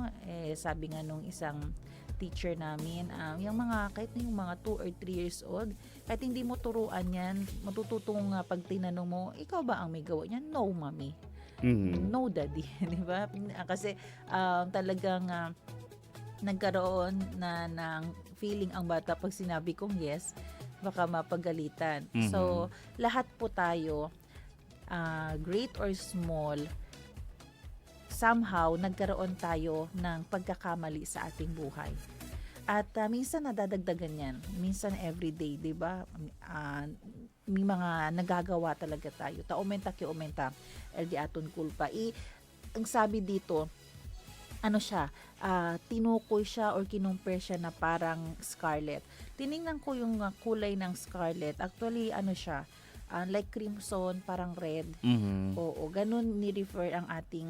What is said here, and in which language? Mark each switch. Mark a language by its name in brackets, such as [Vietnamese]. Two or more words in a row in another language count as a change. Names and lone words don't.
[Filipino] Sabi nga nung isang teacher namin, yung mga, kahit na yung mga [English] 2 or 3 years old, [Filipino] kahit hindi mo turuan yan, matututong pag tinanong mo, ikaw ba ang may gawa niyan? [English] No, mommy. No, daddy. Di ba? [Filipino] Kasi talagang nagkaroon na ng feeling ang bata pag sinabi kong yes, baka mapagalitan. So, lahat po tayo, [English] great or small, [Filipino] somehow nagkaroon tayo ng pagkakamali sa ating buhay. At minsan nadadagdagan yan. Minsan everyday, 'di ba? May mga nagagawa talaga tayo. [Chavacano] Taumenta ki aumenta, el di aton kulpa. [Filipino] Ang sabi dito, ano siya, tinukoy siya or kinumpare siya na parang scarlet. Tiningnan ko yung kulay ng scarlet. Actually, ano siya, [English] like crimson, [Filipino] parang red. Oo, ganun ni-refer ang ating